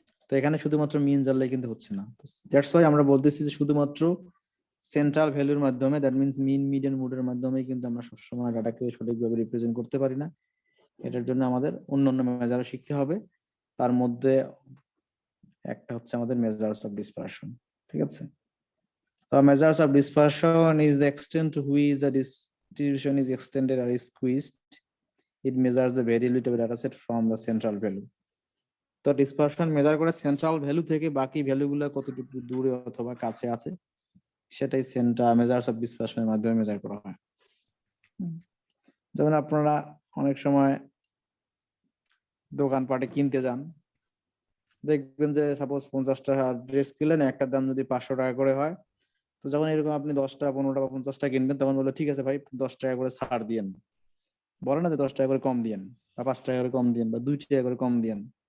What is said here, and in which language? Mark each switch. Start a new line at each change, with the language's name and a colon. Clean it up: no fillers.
Bangla: তো এখানে শুধুমাত্র মিন জানলে কিন্তু হচ্ছে না,
English: that's why
Bangla: আমরা বলতেছি যে শুধুমাত্র সেন্ট্রাল ভ্যালুর মাধ্যমে,
English: that means
Bangla: মিন মিডিয়ান মোডের মাধ্যমে কিন্তু আমরা সবসময় ডাটাকে সঠিকভাবে রিপ্রেজেন্ট করতে পারি না। এটার জন্য আমাদের অন্যান্য মেজারও শিখতে হবে। তার মধ্যে একটা হচ্ছে আমাদের মেজার্স অফ ডিসপারশন। ঠিক আছে?
English: তো measures of dispersion is the extent to which the distribution is extended or is squeezed. It measures the variability of a data set from the central value.
Bangla: তো ডিসপারশন মেজার করে central value থেকে বাকি ভ্যালুগুলো কতটুকু দূরে অথবা কাছে আছে সেটাই মেজার্স অফ ডিসপারশনের মাধ্যমে মেজার করা হয়। যেমন আপনারা অনেক সময় দোকানপাটে কিনতে যান, দেখবেন যে সাপোজ 50 টাকা ড্রেস কিনলেন, একটার দাম যদি 500 টাকা করে হয়, তো যখন এরকম আপনি 10 টাকা 15 টাকা 50 টাকা কিনবেন তখন বলে ঠিক আছে ভাই 10 টাকা করে ছাড় দিয়েন, বলে না যে 10 টাকা করে কম দিয়েন বা 5 টাকা করে কম দিয়েন বা 2 টাকা করে কম দিয়েন।